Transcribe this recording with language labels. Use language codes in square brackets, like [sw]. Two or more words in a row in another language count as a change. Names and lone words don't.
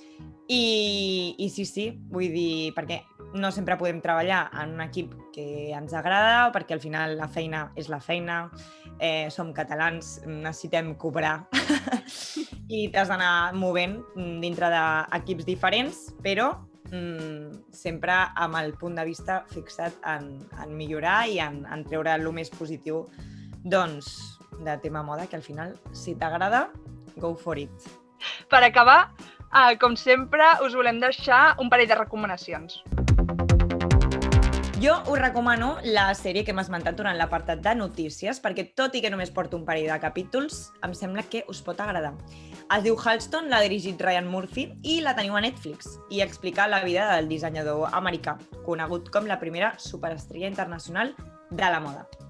[ca] I sí, vull dir, perquè no sempre podem treballar en un equip que ens agrada, perquè al final la feina és la feina, som catalans, necessitem cobrar i t'has d'anar movent dintre d'equips diferents, però sempre amb el punt de vista fixat en millorar i en treure el més positiu de tema moda, que al final, si t'agrada, [en] go for it. [ca] Per acabar, com sempre, us volem deixar un parell de recomanacions. Jo us recomano la sèrie que hem esmentat durant l'apartat de notícies, perquè tot i que només porto un parell de capítols, em sembla que us pot agradar. Es diu Halston, l'ha dirigit Ryan Murphy i la teniu a Netflix, i explica la vida del dissenyador americà, conegut com la primera superestrella internacional de la moda.